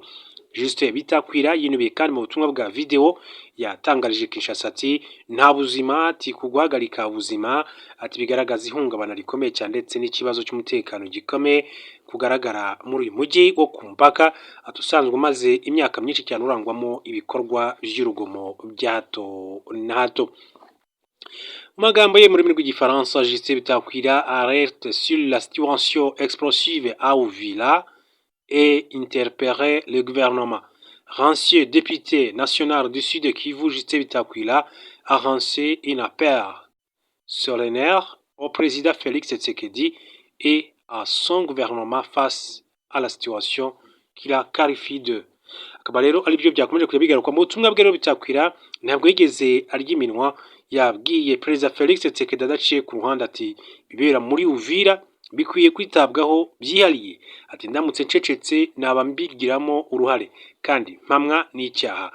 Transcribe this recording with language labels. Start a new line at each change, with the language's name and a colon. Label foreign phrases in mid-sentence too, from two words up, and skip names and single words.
Kinyarwanda: Justin Bitakwira yinubiye kandi mu butumwa bwa video yatangarije Kinshasa ati nta buzima, ati kuguhagarika ubuzima, ati bigaragaza ihungabana rikomeye cyane ndetse n'ikibazo cy'umutekano gikomeye kugaragara muri uyu mujyi wo ku mpaka, atusanzwe umaze imyaka myinshi cyane urangwamo ibikorwa by'urugomo bya hato na hato. Mu magambo ye mu rurimi rw'igifaransa,
French: Justin Bitakwira alerte sur la situation explosive à Uvira et interpeller le gouvernement. Rancieux député national du Sud Kivu Justin Bitakwira a lancé un appel solennel au président Félix Tshisekedi et à son gouvernement face à la situation qu'il a qualifiée de.
Kinyarwanda: Akaba rero ari byo byakomeje kujya bigaruka mu butumwa bwe rero bitakwira ntabwo yigeze arya iminwa, yabwiye perezida Felix Tshisekedi adaciye ku ruhande ati bibera muri Uvira bikwiye kwitabwaho byihariye, ati ndamutse ncecetse naba mbigiramo uruhare kandi mpamwa n'icyaha.